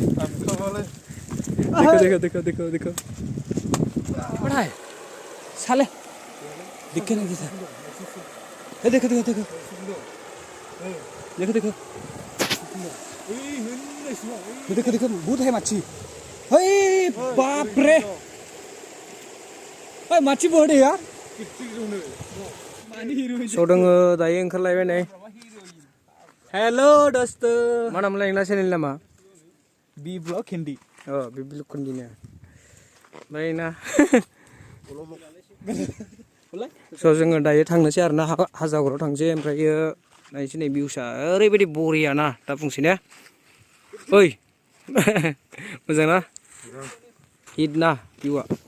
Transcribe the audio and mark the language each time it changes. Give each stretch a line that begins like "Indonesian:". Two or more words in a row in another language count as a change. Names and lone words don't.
Hindi: देखो देखो देखो देखो देखो बड़ा है साले दिखे नहीं जैसा देखो देखो देखो देखो देखो देखो देखो बहुत है मच्छी हे बाप रे ओए मच्छी बहुत है यार
Bodo: सो दोङो दायो ओंखारलायबाय नै
Hindi: हेलो दोस्त
Bodo: मा नाम लायना चेनेल नामा बी ब्लॉग हिंदी बे बिलकुन्दिनो ओमफ्राय ना स' जोङो दायो थांनोसै आरो ना हाजागराव थांसै ओमफ्रायो नायनोसै नै भिउसा ओरैबायदि बरिया ना दा बुंसै ने ओइ मोजां ना हिट ना भिउआ